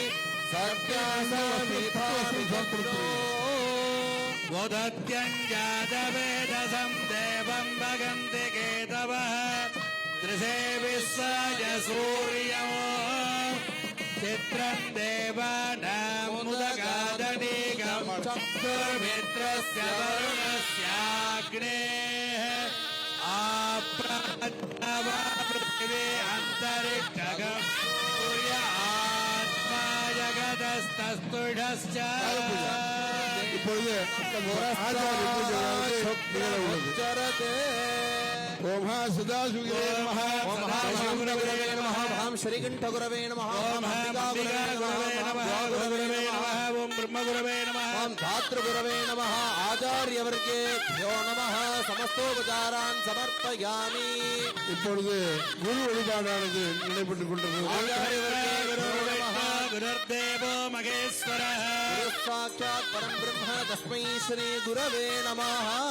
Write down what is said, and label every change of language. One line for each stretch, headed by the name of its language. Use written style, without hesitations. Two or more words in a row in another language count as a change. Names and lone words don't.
Sanskrit: वोदत्यञ्जातवेदसं देवं भगन्ति केतवः दृशे विश्वाय सूर्यो चित्रं देवानामुदगादनीकं चक्षुर्मित्रस्य वरुणस्याग्नेः आप्राणवा पृथिवी अन्तरिक्षगं सूर्य आत्मा जगतस्तस्तुषश्च
Tamil: இப்பொழுது ஆச்சாரிய பூஜை நிகழ உள்ளது.
Sanskrit: ॐ हा सदाशिवगिरे नमः. ओम महागुरवे नमः भाम श्रीकंठगुरवे नमः ओम अंबिका गुरवे नमः गुरवे नमः ओम ब्रह्मगुरवे नमः ओम धातृगुरवे नमः आचार्यवर्गेभ्यो नमः समस्तोपचारान् समर्पयामि
Tamil: இப்பொழுது குரு வழிபாடானது நடைபெற்றுக் கொண்டிருக்கிறது.
Sanskrit: आचार्यवर्गे गुरुर्देवो महेश्वरः साक्षात् परम ब्रह्म तस्मै श्री गुरवे नमः